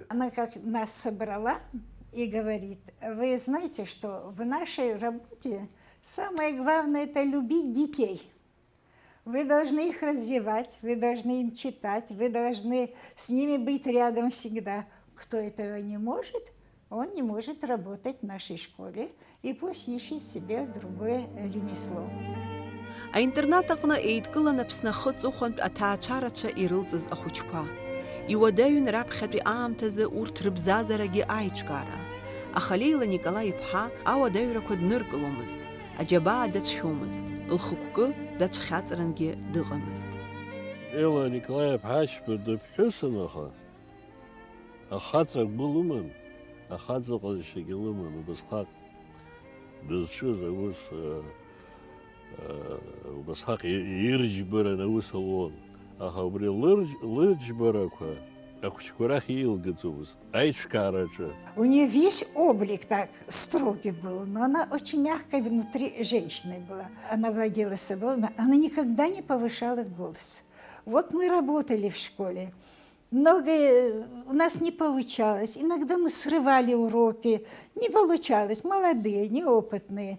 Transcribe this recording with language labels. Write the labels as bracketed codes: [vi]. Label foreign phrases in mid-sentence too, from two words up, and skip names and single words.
[ru] Она как нас собрала и говорит: вы знаете, что в нашей работе самое главное – это любить детей. Вы должны их развивать, вы должны им читать, вы должны с ними быть рядом всегда. Кто этого не может, он не может работать в нашей школе, и пусть ищет себе другое ремесло. [ab] Аинтернат аҟны еидкылан Аԥсны ахы ҵыхәантә аҭаацәарацәа ирылҵыз ахәыҷқәа. Иуадаҩын раԥхьатәи аамҭазы урҭ рыбзазарагьы аиҿкаара. Аха Леила Николаи-иԥҳа ауадаҩрақәа дныркыломызт, аџьабаа дацәшәомызт, лхықәкы дацәхьаҵрангьы дыҟамызт. Леила Николаи-иԥҳа дыԥҳәысын аха, ахаҵа гәы лыман, ахаҵа ҟазшьагьы лыман, убасҟак дызҿыз аус, убасҟак ирџьбаран аус луан. Аха убри лырџьбарақәа ахәыҷқәа рахь еилгаӡомызт, аиҿкаараҿы. [ru] У нее весь облик так строгий был, но она очень мягкой внутри женщиной была. Она владела собой, она никогда не повышала голос. Вот мы работали в школе, многое у нас не получалось, иногда мы срывали уроки, не получалось, молодые, неопытные.